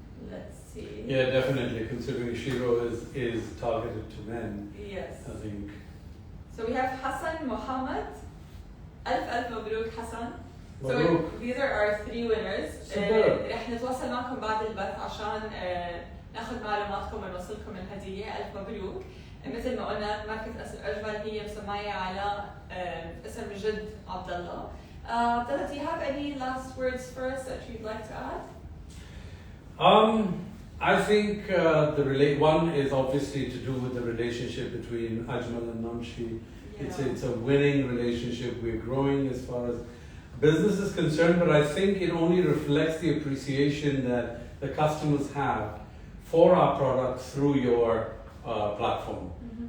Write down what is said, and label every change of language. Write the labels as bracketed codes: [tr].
[en] Let's see. Yeah, definitely. Considering Shiro is targeted to men. Yes. I think. So we have Hassan Mohammed. [ar] ألف مبروك حسن. [en] So these are our three winners. [ar] رح نتواصل معكم بعد البث عشان ناخذ معلوماتكم ونوصلكم الهدية. ألف مبروك. مثل ما قلنا ماركة أجمل هي مسمية على اسم جد عبد الله. [en] عبد الله, do you have any last words for us that you'd like to add? I think one is obviously to do with the relationship between Ajmal and Namshi. Yeah. It's a winning relationship. We're growing as far as business is concerned, but I think it only reflects the appreciation that the customers have for our products through your platform. Mm-hmm.